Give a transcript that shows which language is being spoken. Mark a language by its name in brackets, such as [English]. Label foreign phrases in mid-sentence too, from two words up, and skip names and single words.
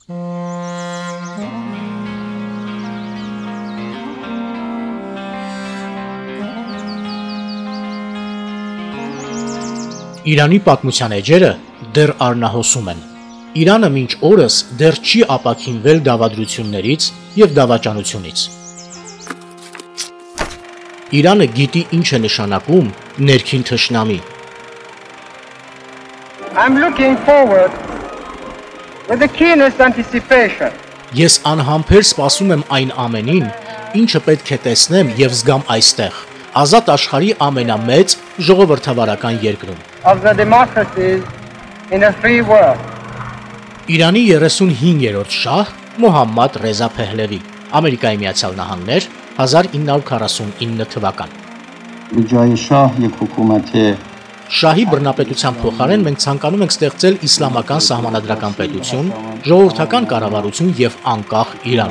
[Armenian] Իրանի պատմության էջերը դեռ առնահոսում են։ Իրանը մինչ օրս դեռ չի ապաքինվել դավադրություններից եւ դավաճանությունից։ Իրանը գիտի ինչ է նշանակում ներքին թշնամի։ [English] I'm looking forward with the keenest anticipation. [Armenian] Ես անհամբեր սպասում եմ այն ամենին, ինչը պետք է տեսնեմ եւ զգամ այստեղ, ազատ աշխարհի ամենամեծ ժողովրդավարական երկրում։ [English] Of the democracies in a free world. [Armenian] Իրանի 35-րդ շահ Մոհամմադ Ռեզա Փեհլևի, Ամերիկայի Միացյալ Նահանգներ, 1949 թվական։ [Persian] بجای شاه و حکومت [Armenian] Շահի բռնապետության փոխարեն մենք ցանկանում ենք ստեղծել իսլամական սահմանադրական պետություն, ժողովրդական կառավարություն եւ անկախ Իրան։